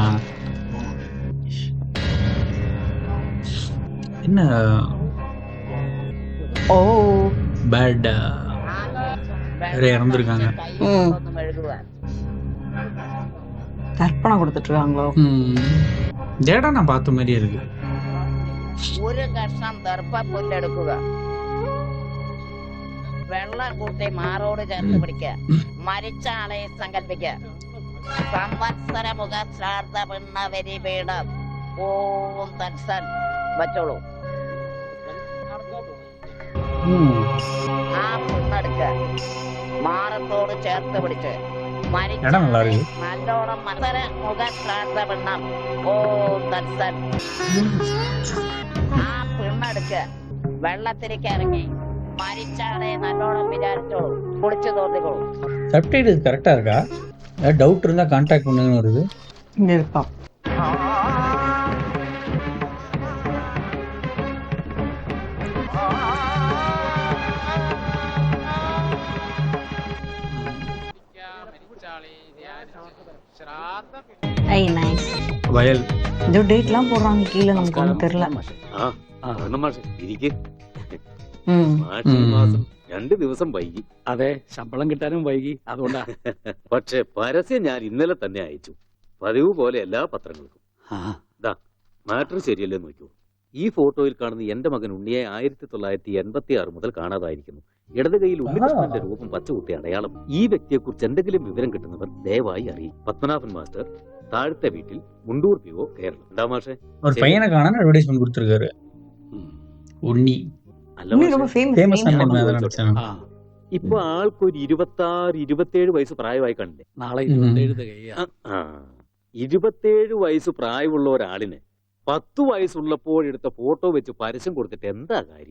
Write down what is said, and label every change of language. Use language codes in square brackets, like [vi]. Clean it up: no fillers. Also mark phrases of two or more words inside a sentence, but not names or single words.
[ta] என்ன ஓ பேட் வேற இறந்துருக்காங்க. தர்ப்பணம் கொடுத்துட்டு இருக்காங்களோ? ஜேடா நான் பார்த்த மாதிரியே இருக்கு. [ml] ഒരു കഷ്ണം ദർഭ പുല്ലെടുക്കുക, വെള്ളം കൂട്ടി മാറോട് ചേർത്ത് പിടിക്കുക, മരിച്ച ആളെ സങ്കല്പിക്കുക, സംവത്സര മുഖ ശ്രാദ്ധ പിണ്ണ വരി പീഠം ഓം തത്സൻ വച്ചോളൂ. ആ പിണ്ണെടുക്ക മാറത്തോട് ചേർത്ത് പിടിച്ച് മരിച്ച നല്ലോണം മത്സര മുഖ ശ്രാദ്ധ പിണ്ണം ഓം തത്സൻ. ആ പിണ്ണെടുക്ക വെള്ളത്തിലേക്ക് ഇറങ്ങി മരിച്ചാളെ നല്ലോണം വിചാരിച്ചോളൂ, കുളിച്ചു തോന്നിക്കോളൂ. [ta] சப்டைட்டில் கரெக்டா இருக்கா? டவுட் இருந்தா கான்டாக்ட் பண்ணுங்கன்னு வருது. இங்க இருப்பா. ஐ நைஸ். வயல் இந்த டேட்லாம் போடுறாங்க கீழ, நமக்கு ஒன்றும் தெரியல. [ml] മാസം 2 ദിവസം വൈകി. അതെ, ശമ്പളം കിട്ടാനും വൈകി. അതുകൊണ്ടാ. പക്ഷെ പരസ്യം ഞാൻ ഇന്നലെ തന്നെ അയച്ചു, പതിവ് പോലെ എല്ലാ പത്രങ്ങൾക്കും. മാറ്റർ ശരിയല്ലേ നോക്കൂ. ഈ ഫോട്ടോയിൽ കാണുന്ന എന്റെ മകൻ ഉണ്ണിയെ 1986 മുതൽ കാണാതായിരിക്കുന്നു. ഇടത് കൈയിൽ ഉണ്ണികൃഷ്ണന്റെ രൂപം പച്ചകുത്തിയ അടയാളം. ഈ വ്യക്തിയെ കുറിച്ച് എന്തെങ്കിലും വിവരം കിട്ടുന്നവർ ദയവായി അറിയും. പത്മനാഭൻ മാസ്റ്റർ, താഴത്തെ വീട്ടിൽ, മുണ്ടൂർ PO, കേരളം. എന്താ മാഷേ? [ta] ஒரு பையனை காணாம அட்வர்டைஸ்மென்ட் கொடுத்திருக்காரு. [ml] ഉണ്ണി ഇപ്പൊ ആൾക്കൊരു 26-27 വയസ്സ് പ്രായമായി കണ്ടില്ലേ? നാളെ 27 വയസ്സ് പ്രായമുള്ള ഒരാളിന് 10 വയസ്സുള്ളപ്പോഴെടുത്ത ഫോട്ടോ വെച്ച് പരസ്യം കൊടുത്തിട്ട് എന്താ കാര്യം?